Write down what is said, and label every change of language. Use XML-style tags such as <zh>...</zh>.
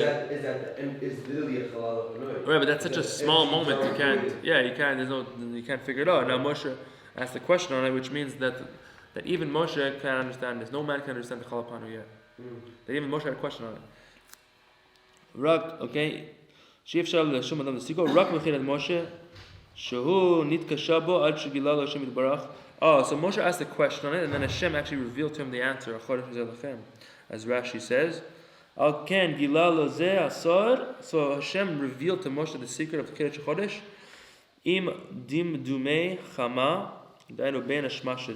<en>Is literally a Chalal Panui. Right, but that's such a small moment you can't. Yeah, you can't. You can't figure it out. Now Moshe asked a question on it, which means that even Moshe can't understand this. No man can understand the Chalal Panui yet. That even Moshe had a question on it. Okay.</en> <he>שאי אפשר לשום אדם לסיקו, רק מבחינת משה, שהוא נתקשה בו עד שגילה לו השם יתברך.</he> <en>Oh, so Moshe asked a question on it, and then Hashem actually revealed to him the answer, as Rashi says.</en> <he>Al ken gila lo zeh asor.</he> <en>So Hashem revealed to Moshe the secret of the Kiddush HaChodesh.</en> <he>Im dimdumei chama. Dainu ben hashmashet.</he>